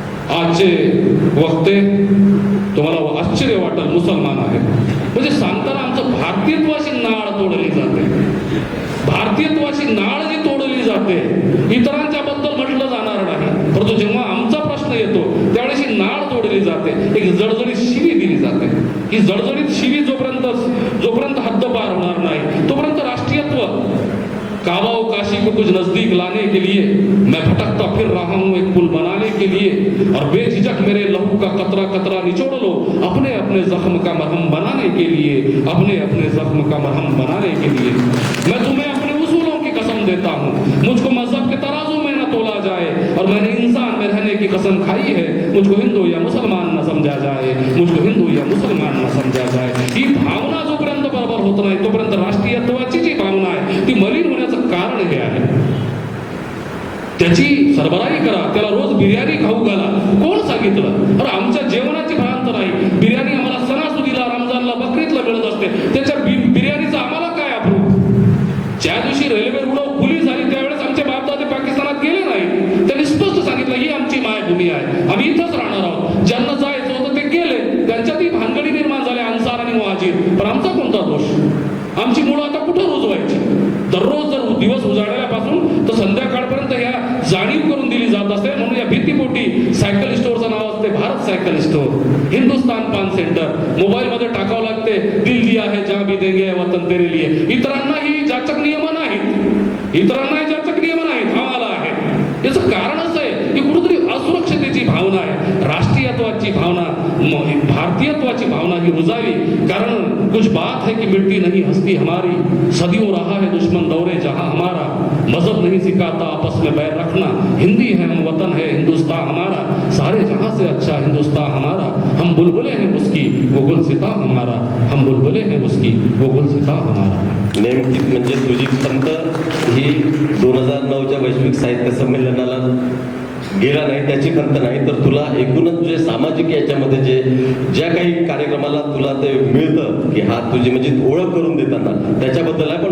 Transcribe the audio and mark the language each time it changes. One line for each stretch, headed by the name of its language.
Marathi: आजचे वक्ते तुम्हाला आश्चर्य वाटेल मुसलमान आहेत. म्हणजे सांगताना आमचं भारतीयत्वाची नाळ तोडली जाते. भारतीयत्वाची नाळ जी तोडली जाते इतरांच्या बद्दल म्हटलं जाणार नाही, परंतु जेव्हा आमचा प्रश्न येतो त्यावेळेस ही नाळ तोडली जाते, एक जळजळीत शिवी दिली जाते. ही जळजळीत शिवी जोपर्यंत हद्द पार होणार नाही तोपर्यंत राष्ट्रीयत्व
Hindi: काबाओ काशी को कुछ नजदीक लाने के लिए मैं भटकता फिर रहा हूँ एक पुल बनाने के लिए, और बेझिझक मेरे लहू का कतरा कतरा निचोड़ लो अपने अपने जख्म का मरहम बनाने के लिए, अपने अपने जख्म का मरहम बनाने के लिए. मैं तुम्हें अपने उसूलों की कसम देता हूँ, मुझको मजहब के तराजू में न तोला जाए, और मैंने इंसान में रहने की कसम खाई है, मुझको हिंदू या मुसलमान न समझा जाए, मुझको हिंदू या मुसलमान न समझा जाए.
Marathi: ही भावना जोपर्यंत बरोबर होत नाही तोपर्यंत राष्ट्रीयत्वाची जी भावना आहे ती मलिन होण्याचं कारण हे आहे. त्याची सरबराही करा, त्याला रोज बिर्याणी खाऊ घाला. कोण सांगितलं? अरे आमच्या जेवणाची भ्रांत नाही. बिर्याणी आम्हाला सणासुदीला, रमजानला, बकरीतला मिळत असते. त्याच्या बिर्याणीचा आम्हाला काय अप्रूप? ज्या दिवशी रेल्वे रुळव खुली झाली त्यावेळेस आमचे बापदादे पाकिस्तानात गेले नाही. त्यांनी स्पष्ट सांगितलं ही आमची मायभूमी आहे, आम्ही इथंच राहणार आहोत. ज्यांना जायचं होतं ते गेले, त्यांच्यातही भानगडी निर्माण झाल्या अन्सार आणि मुहाजिर. पण आमचा कोणता दोष? आमची मुलं आता कुठं रुजवायची? दररोज जर दिवस उजाडल्यापासून तर संध्याकाळपर्यंत ह्या जाणीव करून दिली जात असते. म्हणून या भीतीपोटी सायकल स्टोअरचं नाव असते भारत सायकल स्टोअर, हिंदुस्तान पान सेंटर. मोबाईल मध्ये टाकावं लागते
Hindi: दिल दिया है जहां भी देंगे वतन तेरे लिए.
Marathi: इतरांनाही जाचक नियम नाहीत, इतरांनाही जाचक नियम नाहीत, आम्हाला आहेत. याचं कारण असं आहे की कुठेतरी असुरक्षतेची भावना आहे, राष्ट्रीयत्वाची भावना, भारतीयत्वाची भावना ही रुजावी.
Hindi: कारण कुछ बात है कि मिटती नहीं हस्ती हमारी, सदियों रहा है दुश्मन दौरे जहां हमारा, मजहब नहीं सिखाता आपस में बैर रखना, हिंदी है हम वतन है हिंदुस्तान हमारा, सारे जहां से अच्छा हिंदुस्तान हमारा, हम बुलबुले हैं उसकी वो गुलसिता हमारा, हम बुलबुले हैं उसकी वो गुलसिता हमारा.
Marathi: नेमकी म्हणजे तुझी खंत ही 2009च्या वैश्विक साहित्य संमेलनाला गेला नाही त्याची खंत नाही, तर तुला एकूणच जे सामाजिक याच्यामध्ये ज्या काही कार्यक्रमाला तुला ते मिळतं की हा तुझी म्हणजे ओळख करून देताना त्याच्याबद्दल आहे.